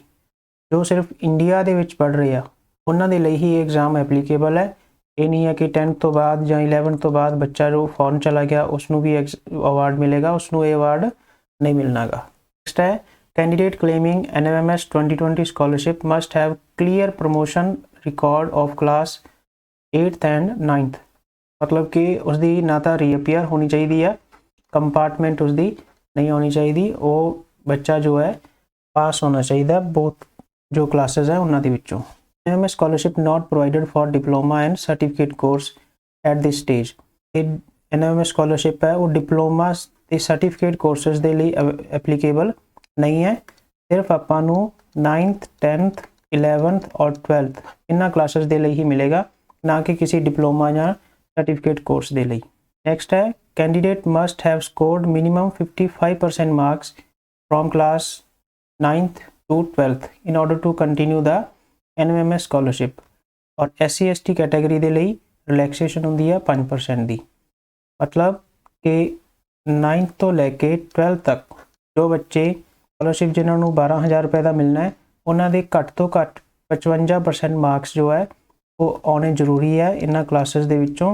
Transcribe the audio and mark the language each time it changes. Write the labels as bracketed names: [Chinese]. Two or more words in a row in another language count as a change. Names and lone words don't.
[Punjabi] ਜੋ ਸਿਰਫ ਇੰਡੀਆ ਦੇ ਵਿੱਚ ਪੜ੍ਹ ਰਹੇ ਆ ਉਹਨਾਂ ਦੇ ਲਈ ਹੀ ਇਹ [English] exam applicable [Punjabi] ਹੈ। ਇਹ ਨਹੀਂ ਹੈ ਕਿ 10th ਤੋਂ ਬਾਅਦ ਜਾਂ 11th ਤੋਂ ਬਾਅਦ ਬੱਚਾ ਜੋ ਫੋਰਨ ਚਲਾ ਗਿਆ ਉਸ ਨੂੰ ਵੀ ਅਵਾਰਡ ਮਿਲੇਗਾ, ਉਸ ਨੂੰ ਇਹ ਅਵਾਰਡ ਨਹੀਂ ਮਿਲਣਾਗਾ। [Hindi] ਨੈਕਸਟ ਹੈ [English] candidate claiming NMMS 2020 scholarship must have clear promotion record of class 8th and 9th, [Hindi] मतलब कि उसकी ना तो रीअपीयर होनी चाहिए, कंपार्टमेंट उसकी नहीं होनी चाहिए, वो बच्चा जो है पास होना चाहिए बहुत जो क्लासेस है उन्होंने विचों। [English] NMMS scholarship not provided for diploma and certificate course at this stage। [Hindi] NMMS scholarship है वो डिप्लोमा [Punjabi] ਤੇ ਸਰਟੀਫਿਕੇਟ ਕੋਰਸਿਸ ਦੇ ਲਈ ਐਪਲੀਕੇਬਲ ਨਹੀਂ ਹੈ। ਸਿਰਫ ਆਪਾਂ ਨੂੰ 9th 10th 11th ਔਰ 12th ਇਹਨਾਂ ਕਲਾਸਿਸ ਦੇ ਲਈ ਹੀ ਮਿਲੇਗਾ, ਨਾ ਕਿ ਕਿਸੇ ਡਿਪਲੋਮਾ ਜਾਂ ਸਰਟੀਫਿਕੇਟ ਕੋਰਸ ਦੇ ਲਈ। [English] ਨੈਕਸਟ ਹੈ candidate must have scored minimum 55% marks from class 9th to 12th in order to continue the NMMS ਸਕੋਲਰਸ਼ਿਪ। [Punjabi] ਔਰ SC ST ਕੈਟਾਗਰੀ ਦੇ ਲਈ ਰਿਲੈਕਸੇਸ਼ਨ ਹੁੰਦੀ ਹੈ 5% ਦੀ, [Hindi] मतलब कि [Punjabi] 9th ਤੋਂ ਲੈ ਕੇ 12th ਤੱਕ ਜੋ ਬੱਚੇ ਸਕੋਲਰਸ਼ਿਪ ਜਿਨ੍ਹਾਂ ਨੂੰ 12,000 ਰੁਪਏ ਦਾ ਮਿਲਣਾ ਹੈ ਉਹਨਾਂ ਦੇ ਘੱਟ ਤੋਂ ਘੱਟ 55% ਮਾਰਕਸ ਜੋ ਹੈ ਉਹ ਆਉਣੇ ਜ਼ਰੂਰੀ ਹੈ ਇਹਨਾਂ ਕਲਾਸਿਸ ਦੇ ਵਿੱਚੋਂ।